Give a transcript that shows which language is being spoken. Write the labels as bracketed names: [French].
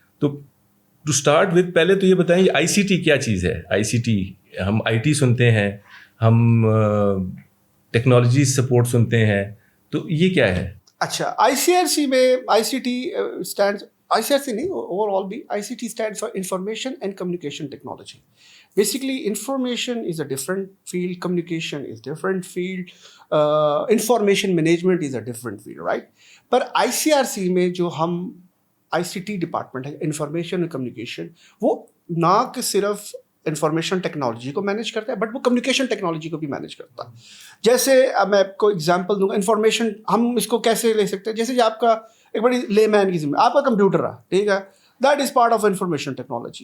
[Urdu] تو [English] to start with [Urdu] پہلے تو یہ بتائیں آئی سی ٹی کیا چیز ہے. آئی سی ٹی, ہم آئی ٹی سنتے ہیں, ہم ٹیکنالوجی سپورٹ سنتے ہیں, تو یہ کیا ہے؟ [English] اچھا, I C R C میں I C T stand, I C R C نہیں, overall بھی I C T stand for information and communication technology. Basically, information is a different field, communication is different field, information management is a different field, right? [Urdu] Per ICRC میں جو ہم ICT department ہے, information and communication, وہ نہ کہ صرف information technology کو manage کرتا ہے بٹ وہ کمیونیکیشن ٹیکنالوجی کو بھی مینیج کرتا ہے. جیسے میں آپ کو ایگزامپل دوں گا. انفارمیشن ہم اس کو کیسے لے سکتے ہیں, جیسے آپ کا ایک بڑی لے مین کی ذمہ, آپ کا کمپیوٹر ہے, ٹھیک ہے, [English] That is part of information technology.